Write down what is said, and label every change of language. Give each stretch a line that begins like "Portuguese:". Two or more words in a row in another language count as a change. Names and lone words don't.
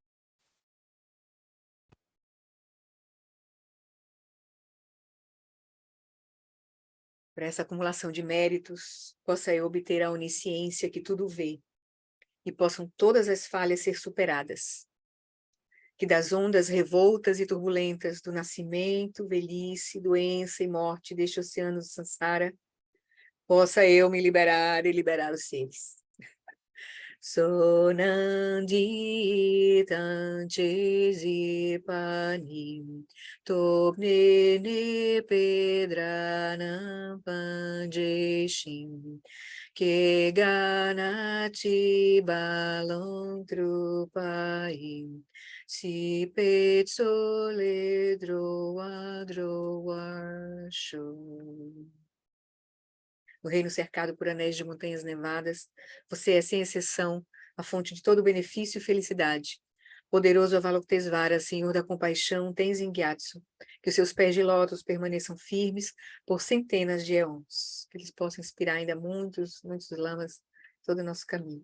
Portuguese: Para essa acumulação de méritos, possa eu obter a onisciência que tudo vê, e possam todas as falhas ser superadas. Que das ondas revoltas e turbulentas do nascimento, velhice, doença e morte deste oceano do Sansara, possa eu me liberar e liberar os seres. Sonandi tanche panim topnene pedranam panjeshim que ganati balon trupaim si petsole droa show. No reino cercado por anéis de montanhas nevadas, você é, sem exceção, a fonte de todo benefício e felicidade. Poderoso Avalokitesvara, Senhor da compaixão, Tenzin Gyatso, que os seus pés de lótus permaneçam firmes por centenas de éons, que eles possam inspirar ainda muitos lamas todo o nosso caminho.